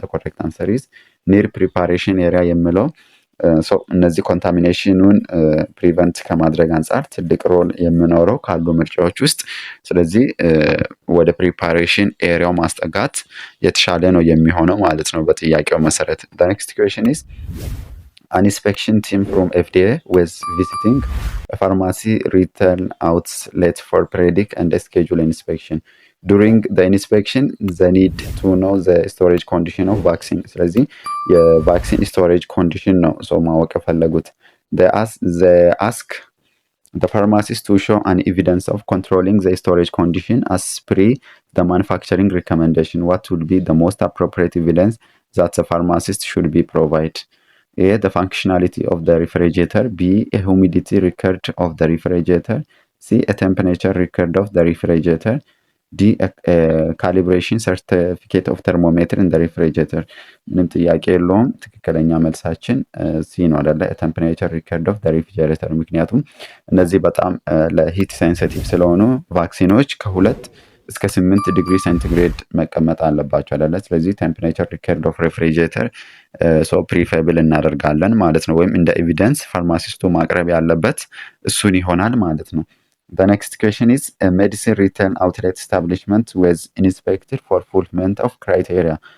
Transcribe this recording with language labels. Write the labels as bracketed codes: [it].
[en] ኮሬክት አንሰር ኢዝ ኒር ፕሪፓሬሽን ኤሪያ [am] የሚለው እነዚህ ኮንታሚኔሽኑን ፕሪቨንት ከማድረግ አንጻር ትልቅ ሮል የሚኖረው ካሉ ምርጫዎች ውስጥ፣ ስለዚህ ወደ ፕሪፓሬሽን ኤሪያው ማስጠጋት የተሻለ ነው የሚሆነው ማለት ነው በጥያቄው መሰረት። [en] the next question is an inspection team from FDA was visiting a pharmacy retail outlet for predict and schedule inspection. During the inspection they need to know the storage condition of vaccine. [am] ስለዚህ የቫክሲን storage condition ነው ሰው ማወቅ የፈለጉት። [en] they ask the pharmacist to show an evidence of controlling the storage condition as per the manufacturing recommendation. What would be the most appropriate evidence that the pharmacist should be provide? A, the functionality of the refrigerator, B, a humidity record of the refrigerator, C, a temperature record of the refrigerator, ዲ ካሊብሬሽን ሰርቲፊኬት ኦፍ ተርሞሜትር ኢን ሪፍሪጀሬተር። [am] ምንም ጥያቄ የለውም። ትክክለኛ መልሳችን ሲ ነው አይደለ? [en] ቴምፕሬቸር ሪከርድ ኦፍ ሪፍሪጀሬተር። [am] ምክንያቱም እነዚህ በጣም ለሂት ሴንሲቲቭ ስለሆኑ ቫክሲኖች ከ2 እስከ 8 ዲግሪ ሴንቲግሬድ መቀመጥ አለባቸው አይደለ? ስለዚህ [en] ቴምፕሬቸር ሪከርድ ኦፍ ሪፍሪጀሬተር ሶ [am] ፕሪፌብል እናደርጋለን ማለት ነው። ወይም እንደ ኤቪደንስ ፋርማሲስቱ ማቅረብ ያለበት እሱን ይሆናል ማለት ነው። [en] The next question is a medicine retail outlet establishment was inspected for fulfillment of criteria.